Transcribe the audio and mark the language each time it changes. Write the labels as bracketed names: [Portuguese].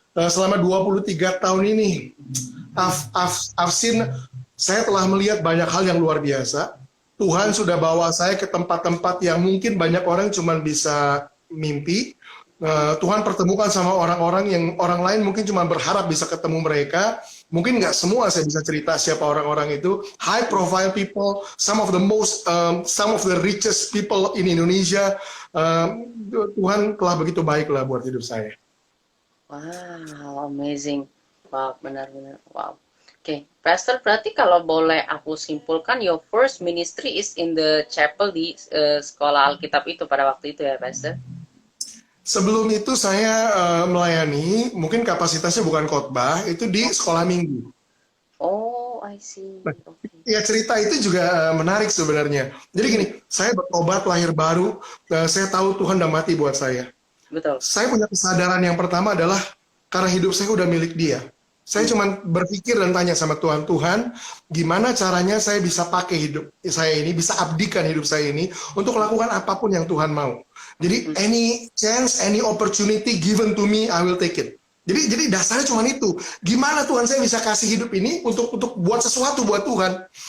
[Indonesian] Selama 23 tahun ini, [English] I've seen, [Indonesian] saya telah melihat banyak hal yang luar biasa. Tuhan sudah bawa saya ke tempat-tempat yang mungkin banyak orang cuma bisa mimpi. Tuhan pertemukan sama orang-orang yang orang lain mungkin cuma berharap bisa ketemu mereka. Mungkin nggak semua saya bisa cerita siapa orang-orang itu. [English] High profile people, some of the richest people in Indonesia. [Indonesian] Tuhan telah begitu baik lah buat hidup saya. [English] Wow, amazing. Wow, [Indonesian] benar-benar. [English] Wow. [Indonesian] Oke, Pastor, berarti kalau boleh aku simpulkan, [English] your first ministry is in the chapel [Indonesian] di sekolah Alkitab itu pada waktu itu ya, Pastor? Sebelum itu saya melayani, mungkin kapasitasnya bukan khotbah, itu di sekolah minggu. [English] Oh, I see. Okay. [Indonesian] Ya cerita itu juga menarik sebenarnya. Jadi gini, saya bertobat lahir baru, saya tahu Tuhan udah mati buat saya. Betul. Saya punya kesadaran yang pertama adalah karena hidup saya udah milik Dia. Saya cuma berpikir dan tanya sama Tuhan, gimana caranya saya bisa pakai hidup saya ini, bisa abdikan hidup saya ini untuk melakukan apapun yang Tuhan mau. [English] Jadi any chance, any opportunity given to me, I will take it. [Indonesian] Jadi dasarnya cuma itu. Gimana Tuhan saya bisa kasih hidup ini untuk buat sesuatu buat Tuhan.